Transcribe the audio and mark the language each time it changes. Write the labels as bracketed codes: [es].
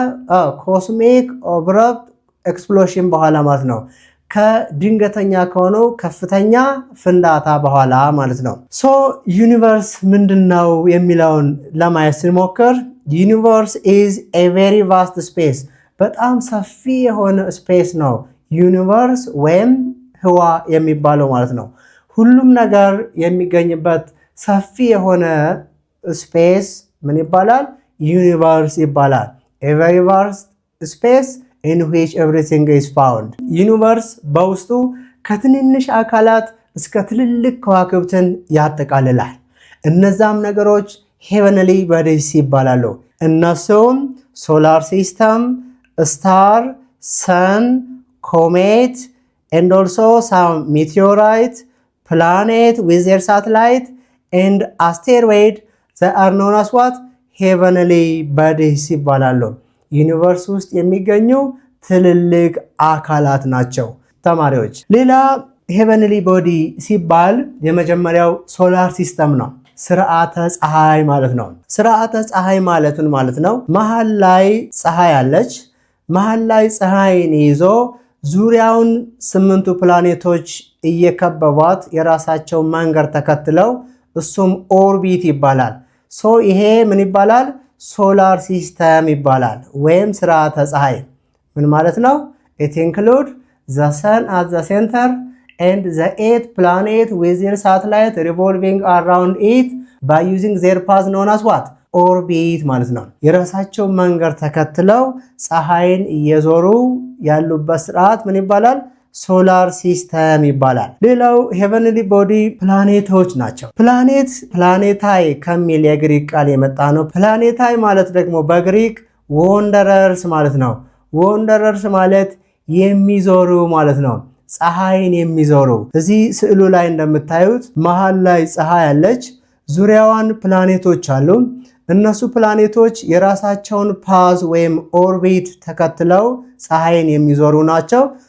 [am] ከኮስሚክ abrupt explosion በኋላ ማለት ነው። ከድንገተኛ ከሆነው ከፍተኛ ፍንዳታ በኋላ ማለት ነው። ዩኒቨርስ ምንድነው የሚለውን ለማየት ስንሞክር ዩኒቨርስ [en] is a very vast space [am] በጣም ሰፊ የሆነ ስፔስ ነው ዩኒቨርስ ወይም ህዋ የሚባለው ማለት ነው። ሁሉም ነገር የሚገኝበት ሰፊ የሆነ ስፔስ ምን ይባላል? ዩኒቨርስ ይባላል። [en] a very vast space in which everything is found። [am] ዩኒቨርስ በውስጡ ከትንንሽ አካላት እስከ ትልልቅ ከዋክብትን ያጠቃልላል። እነዛም ነገሮች [en] heavenly bodies [am] ይባላሉ። እነሱም ሶላር ሲስተም፣ ስታር፣ ሰን፣ ኮሜት [en] and also some meteorite, planet with their satellite and asteroid that are known as what? [am] heavenly bodies ይባላሉ። ዩኒቨርስ ውስጥ የሚገኙ ትልልቅ አካላት ናቸው ተማሪዎች። ሌላ heavenly body ሲባል የመጀመሪያው ሶላር ሲስተም ነው። ስርዓተ ፀሐይ ማለት ነው። ስርዓተ ፀሐይ ማለቱን ማለት ነው መሃል ላይ ፀሐይ አለች። መሃል ላይ ፀሐይን ይዞ ዙሪያውን 8ቱ ፕላኔቶች እየከበቧት የራሳቸው መንገድ ተከትለው እሱም ኦርቢት ይባላል። ይሄ ምን ይባላል? ሶላር ሲስተም ይባላል ወይም ስርዓተ ፀሐይ። ምን ማለት ነው? [en] it include the sun at the center and the 8 planets with their satellite revolving around it by using their path known as what? [am] ኦርቢት ማለት ነው። የራሳቸው መንገድ ተከትለው ፀሐይን እየዞሩ ያሉበት ስርዓት ምን ይባላል? ሶላር ሲስተም ይባላል። ሌላው ሄቨንሊ ቦዲ ፕላኔቶች ናቸው። ፕላኔታይ ከሚል የግሪክ ቃል የመጣ ነው። ፕላኔታይ ማለት ደግሞ በግሪክ ወንደረርስ ማለት ነው። ወንደረርስ ማለት የሚዞሩ ማለት ነው። ፀሐይን የሚዞሩ። እዚህ ስዕሉ ላይ እንደምታዩት መሃል ላይ ፀሐይ አለች። ዙሪያዋን ፕላኔቶች አሉ። እነሱ ፕላኔቶች የራሳቸውን ፓዝ ወይም ኦርቢት ተከትለው ፀሐይን የሚዞሩ ናቸው።